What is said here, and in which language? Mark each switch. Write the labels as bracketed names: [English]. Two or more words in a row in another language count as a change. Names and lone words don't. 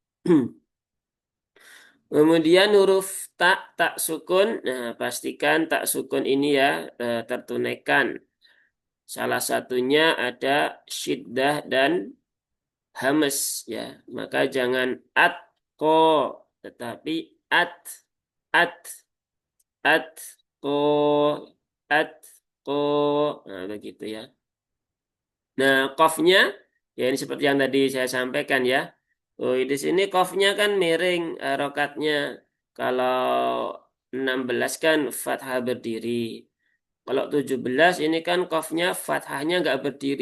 [Indonesian] Kemudian huruf tak sukun. Nah, pastikan tak sukun ini ya tertunaikan. Salah satunya ada syiddah dan hamas ya. Maka jangan ko, tetapi at at at ko at ko. Nah, begitu ya. Nah, kofnya ya ini seperti yang tadi saya sampaikan ya. Oh, di sini kofnya kan miring rokatnya. Kalau 16 kan fathah berdiri. Kalau 17 ini kan kofnya fathahnya nggak berdiri.